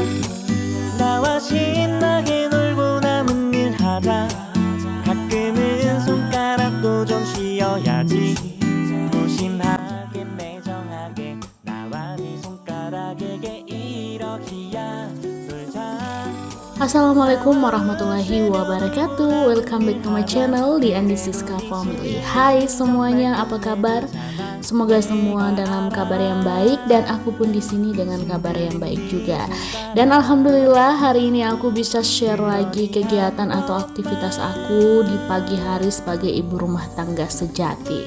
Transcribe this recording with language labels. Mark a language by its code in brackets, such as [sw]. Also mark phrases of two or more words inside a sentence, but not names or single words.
[ko] 나와 신나게 놀고 남은 일 하자. 가끔은 손가락도 좀 쉬어야지. 무심하게 매정하게 나와 네 손가락에게 이러기야. 놀자. [ar] السلام عليكم ورحمة الله وبركاته. [en] Welcome back to my channel, The Andi Siska Family. [id] Hai semuanya, apa kabar? Semoga semua dalam kabar yang baik dan aku pun di sini dengan kabar yang baik juga. Dan alhamdulillah hari ini aku bisa share lagi kegiatan atau aktivitas aku di pagi hari sebagai ibu rumah tangga sejati.